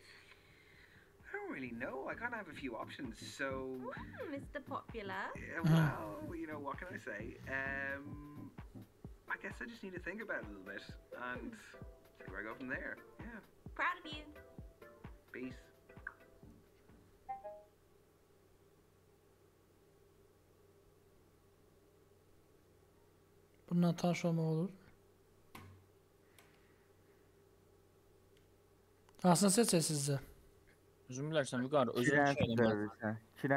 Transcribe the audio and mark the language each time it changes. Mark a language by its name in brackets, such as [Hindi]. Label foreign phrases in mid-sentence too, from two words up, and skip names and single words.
[English] I don't really know. I kind of have a few options, so... Mr. Popular. Yeah, well, you know, what can I say? I guess I just need to think about it a little bit, and see where I go from there. Yeah. Proud of you. Peace. [Azerbaijani] Bundan tanış olmaq olur. Hansını seçək sizcə? Özün bilərsən Vuqar, özün oynamaq.